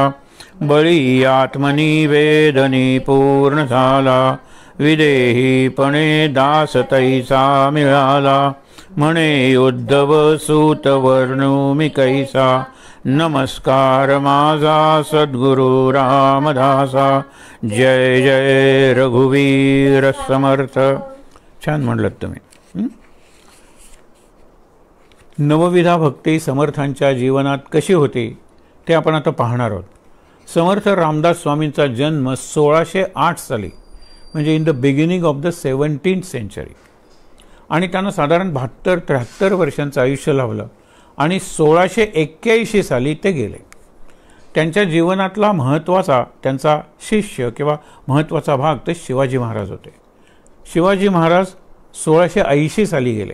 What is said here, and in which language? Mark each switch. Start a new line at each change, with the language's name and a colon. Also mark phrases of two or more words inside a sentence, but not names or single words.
Marathi: बळी आत्मनी वेदनी पूर्ण झाला, विदेहीपणे दास तैसा मिळाला, म्हणे उद्धव सूत वर्णू मी कैसा, नमस्कार माझा सद्गुरु रामदासा. जय जय रघुवीर समर्थ. छान म्हणलं तुम्ही. नवविधा भक्ती समर्थांच्या जीवनात कशी होती ते आपण आता पाहणार आहोत. समर्थ रामदास स्वामींचा जन्म 1608 साली, म्हणजे
English: in the beginning of the 17th century,
Marathi: आणि त्यांना साधारण 72-73 वर्षांचं आयुष्य लाभलं आणि 1681 साली ते गेले. त्यांच्या जीवनातला महत्त्वाचा त्यांचा शिष्य किंवा महत्त्वाचा भाग ते शिवाजी महाराज होते. शिवाजी महाराज 1680 साली गेले.